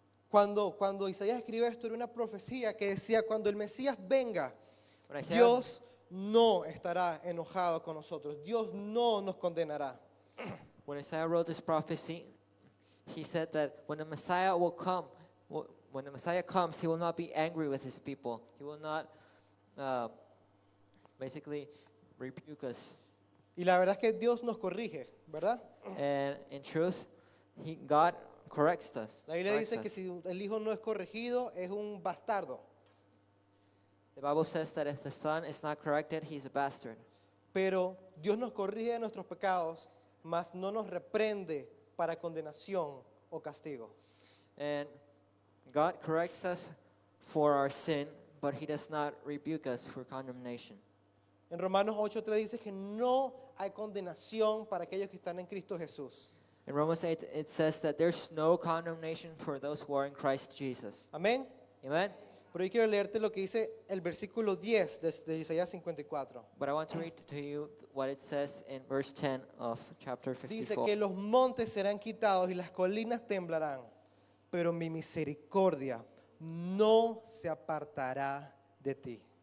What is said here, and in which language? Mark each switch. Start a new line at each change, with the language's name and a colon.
Spanish: Cuando Isaías escribe esto, era una profecía que decía, cuando el Mesías venga,
English: When Isaiah,
Spanish: Dios no estará enojado con nosotros. Dios no nos condenará.
English: when Isaiah wrote this prophecy, he said that when the Messiah will come, when the Messiah comes, he will not be angry with his people. He will not basically rebuke us.
Spanish: Y la verdad es que Dios nos corrige, ¿verdad?
English: And in truth, God corrects us.
Spanish: La Biblia
English: corrects
Spanish: dice que
English: us.
Spanish: si el hijo no es corregido, es un bastardo.
English: The Bible says that if the son is not corrected, he's a bastard.
Spanish: Pero Dios nos corrige de nuestros pecados, mas no nos reprende para condenación o castigo.
English: And God corrects us for our sin, but he does not rebuke us for condemnation.
Spanish: En Romanos 8:3 dice que no hay condenación para aquellos que están en Cristo Jesús.
English: In Romans 8, it says that there's no condemnation for those who are in Christ Jesus.
Spanish: Amén.
English: Amen?
Spanish: Pero yo quiero leerte lo que dice el versículo 10 de Isaías 54.
English: But I want to read to you what it says in verse 10 of chapter
Spanish: Dice
English: 54.
Spanish: que los montes serán quitados y las colinas temblarán, pero mi misericordia no se apartará de ti.